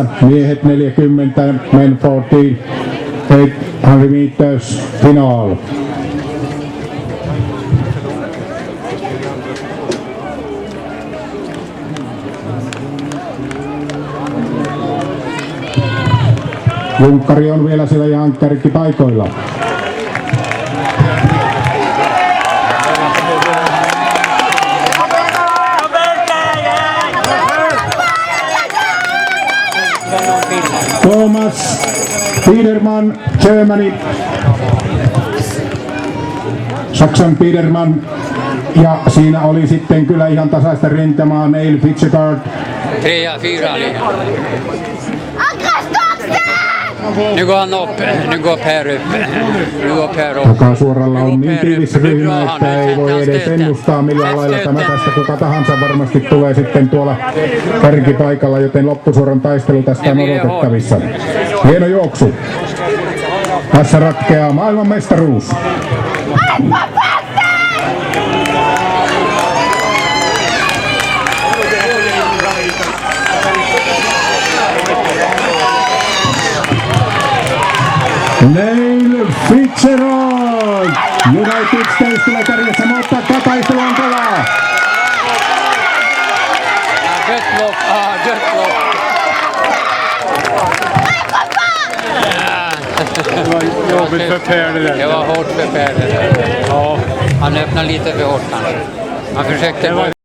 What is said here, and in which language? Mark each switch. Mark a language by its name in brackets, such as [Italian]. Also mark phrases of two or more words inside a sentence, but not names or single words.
[Finnish] Miehet 40, [English] men 14, 800 meters final. [Finnish] Junkkari on vielä siellä ihan kärkipaikoilla. Thomas Biedermann, Germany. Saksan Biedermann. Ja siinä oli sitten kyllä ihan tasaista rintamaa Neil Fitzgerald. 3 ja 4 ligan. Akastoksen! [Swedish] Nu går han upp, nu går Per upp. Nu går Per upp. [Finnish] Takasuoralla on niin tiivis ryhmä, että ei voi edes ennustaa millään lailla tämä tästä. Kuka tahansa varmasti tulee sitten tuolla kärkipaikalla, joten loppusuoran taistelu tästä on odotettavissa. Hieno juoksu. Tässä ratkeaa maailmanmestaruus. Neil Fitzgerald! United States tulee kärjessä, mutta taistelu on kovaa. [Swedish] Gött lopp, gött lopp. Det var jobbigt för Per det där. Det var hårt för Per det där. Ja. Han öppnade lite för hårt kanske. Han försökte...